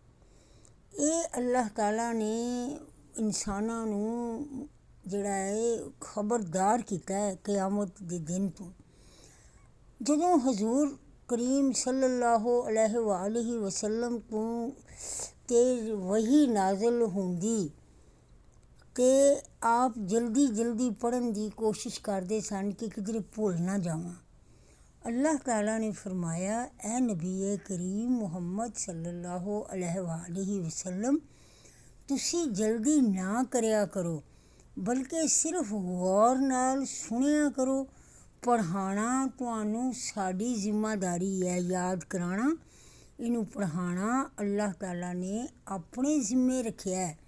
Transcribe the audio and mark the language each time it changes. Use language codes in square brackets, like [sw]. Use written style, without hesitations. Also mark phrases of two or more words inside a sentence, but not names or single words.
[pa] ਇਹ ਅੱਲਾਹ ਤਾਲਾ ਨੇ ਇਨਸਾਨਾਂ ਨੂੰ ਜਿਹੜਾ ਹੈ ਖਬਰਦਾਰ ਕੀਤਾ ਹੈ ਕਿਆਮਤ ਦੇ ਦਿਨ ਤੋਂ। ਜਦੋਂ ਹਜ਼ੂਰ ਕਰੀਮ [ar] صلى الله عليه وسلم [pa] ਤੋਂ ਤੇ ਵਹੀ ਨਾਜ਼ਿਲ ਹੁੰਦੀ ਅਤੇ ਆਪ ਜਲਦੀ ਪੜ੍ਹਨ ਦੀ ਕੋਸ਼ਿਸ਼ ਕਰਦੇ ਸਨ ਕਿ ਕਿਧਰੇ ਭੁੱਲ ਨਾ ਜਾਵਾਂ। ਅੱਲਾਹ ਤਾਲਾ ਨੇ ਫਰਮਾਇਆ, ਐ ਨਬੀ ਕਰੀਮ ਮੁਹੰਮਦ [ar] صلى الله عليه وسلم, [pa] ਤੁਸੀਂ ਜਲਦੀ ਨਾ ਕਰਿਆ ਕਰੋ, ਬਲਕਿ ਸਿਰਫ ਗੌਰ ਨਾਲ ਸੁਣਿਆ ਕਰੋ। ਪੜ੍ਹਾਉਣਾ ਤੁਹਾਨੂੰ ਸਾਡੀ ਜ਼ਿੰਮੇਦਾਰੀ ਹੈ, ਯਾਦ ਕਰਾਉਣਾ, ਇਹਨੂੰ ਪੜ੍ਹਾਉਣਾ ਅੱਲਾਹ ਤਾਲਾ ਨੇ ਆਪਣੇ ਜ਼ਿੰਮੇ ਰੱਖਿਆ ਹੈ।